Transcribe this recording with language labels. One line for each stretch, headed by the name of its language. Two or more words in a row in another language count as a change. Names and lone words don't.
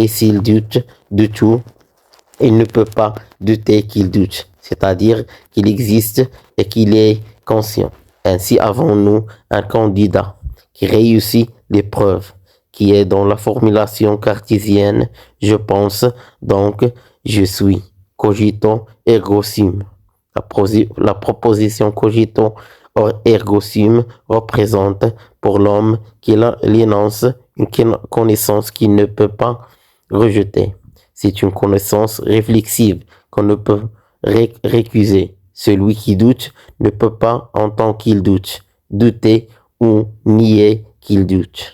French: Mais s'il doute de tout, Il ne peut pas douter qu'il doute, c'est-à-dire qu'il existe et qu'il est conscient. Ainsi avons-nous un candidat qui réussit l'épreuve, qui est dans la formulation cartésienne je pense, donc je suis.
Latin: Cogito ergo sum.
French: La proposition
Latin: cogito ergo sum
French: représente pour l'homme qui l'énonce une connaissance qu'il ne peut pas rejeter. C'est une connaissance réflexive qu'on ne peut récuser. Celui qui doute ne peut pas, en tant qu'il doute, douter ou nier qu'il doute.